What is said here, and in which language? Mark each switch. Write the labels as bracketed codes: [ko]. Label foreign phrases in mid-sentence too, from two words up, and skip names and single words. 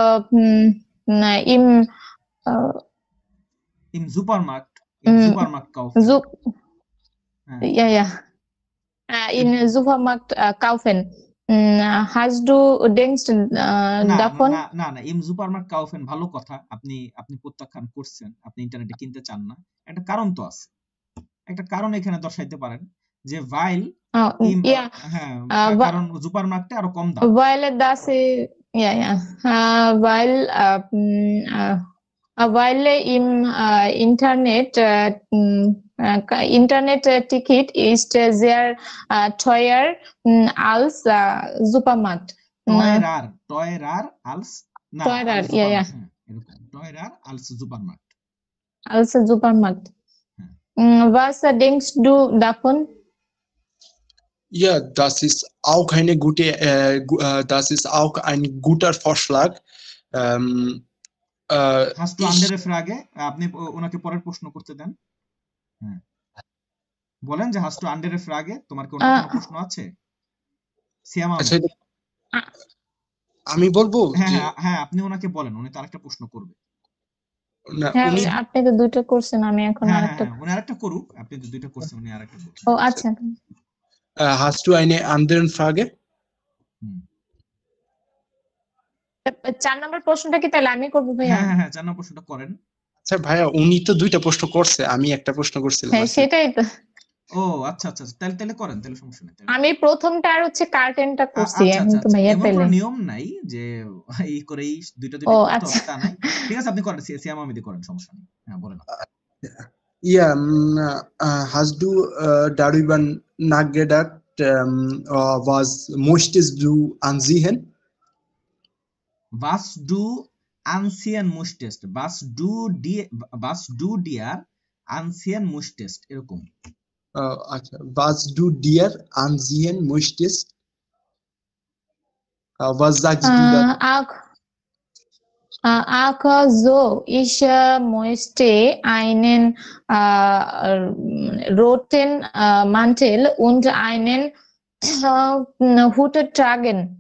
[de] im Supermarkt kaufen. Ja. In Supermarkt kaufen. Hast du denkst davon? [bn] না [de] im Supermarkt kaufen [bn] ভালো কথা, আপনি প্রত্যাখ্যান করছেন, আপনি ইন্টারনেটে কিনতে চান না। একটা কারণ তো আছে, একটা কারণ এখানে দর্শাইতে পারেন যে weil কারণ সুপারমার্কেটে আরো কম দাম। [de] Weil das weil im Internet-Ticket ist sehr teuer als Supermarkt. Teurer als Supermarkt. Als Supermarkt. Was denkst du davon? Ja, das ist auch ein guter Vorschlag. Hast du andere Frage? [bn] আপনি ওনাকে পরের প্রশ্ন করতে দেন। হ্যাঁ বলেন যে [de] hast du andere Frage? [bn] তোমার কি অন্য কোনো প্রশ্ন আছে? সিয়ামা, আমি বলবো? হ্যাঁ আপনি ওনাকে বলেন, উনি তো আরেকটা প্রশ্ন করবে। আপনি তো দুটো করছেন, আমি এখন আরেকটা। উনি আরেকটা করুক, আপনি তো দুটো করছেন, উনি আরেকটা করুক। ও আচ্ছা। [de] Hast du eine andere Frage? [bn] 4 নম্বর প্রশ্নটা কি তাহলে আমি করব ভাইয়া? হ্যাঁ 4 নম্বর প্রশ্নটা করেন। আচ্ছা ভাইয়া, উনি তো দুইটা প্রশ্ন করছে, আমি একটা প্রশ্ন করছিলাম। হ্যাঁ সেটাই তো। ও আচ্ছা আচ্ছা আচ্ছা। তাহলে তাহলে করেন, তাহলে সমস্যা নেই, তাহলে আমি প্রথমটা আর হচ্ছে কার্টেনটা করছি, আচ্ছা এখন আচ্ছা তো আচ্ছা, ভাইয়া এমন তাইলে। কোনো নিয়ম নাই যে এই করেই দুইটা ও দুইটাই করতে আচ্ছা। হবে তা নাই। ঠিক আছে, আপনি করেন, সিয়াম আহমেদি করেন, সমস্যা নেই। হ্যাঁ বলেন। [de] Yeah, hast du darüber nachgedacht, was möchtest du ansehen? Was du ansehen möchtest, was du dir ansehen möchtest, [bn] এরকম। আচ্ছা, [de] was du dir ansehen möchtest? Was sagst du dazu? Also, ich möchte einen roten Mantel und einen Hut tragen.